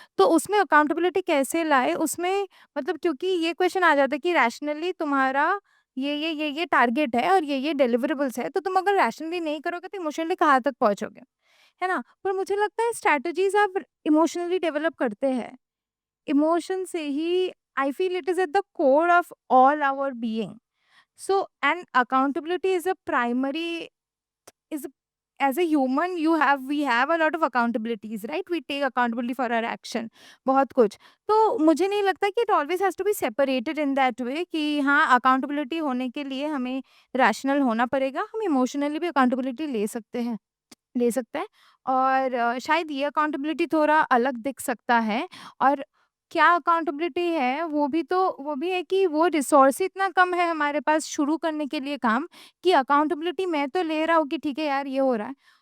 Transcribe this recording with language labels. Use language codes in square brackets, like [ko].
[hi] तो उसमें अकाउंटेबिलिटी कैसे लाए? उसमें मतलब क्योंकि ये क्वेश्चन आ जाता है कि रैशनली तुम्हारा ये टारगेट है और ये डिलिवरेबल्स है, तो तुम अगर रैशनली नहीं करोगे तो इमोशनली कहाँ तक पहुँचोगे, है ना? पर मुझे लगता है स्ट्रैटेजीज़ आप इमोशनली डेवलप करते हैं। [en] emotion [hi] से ही [en] I feel it is at the core of all our being. So, and accountability is a primary is as a human we have a lot of accountabilities, right? We take accountability for our action, [hi] बहुत कुछ। तो मुझे नहीं लगता कि [en] it always has to be separated in that way [hi] कि हाँ, accountability होने के लिए हमें rational होना पड़ेगा, हम emotionally भी accountability ले सकते हैं। और शायद ये अकाउंटेबिलिटी थोड़ा अलग दिख सकता है। और क्या अकाउंटेबिलिटी है, वो भी है कि वो रिसोर्स ही इतना कम है हमारे पास शुरू करने के लिए काम, कि अकाउंटेबिलिटी मैं तो ले रहा हूँ कि ठीक है यार ये हो रहा है।